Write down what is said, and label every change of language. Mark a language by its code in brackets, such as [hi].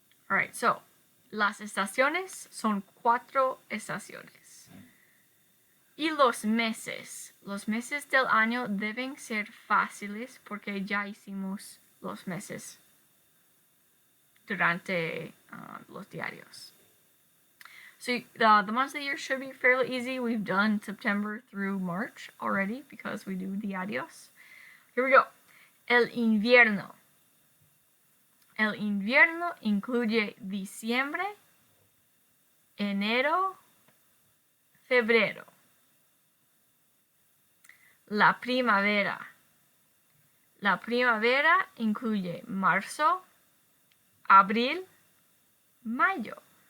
[en] Alright, so [es] las estaciones son 4 estaciones. Y los meses del año deben ser fáciles porque ya hicimos los meses durante los diarios. [en] So the months of the year should be fairly easy. We've done September through March already because we do diarios. Here we go. [es] El invierno. El invierno incluye diciembre, enero, febrero. La primavera. La primavera incluye marzo, abril, mayo.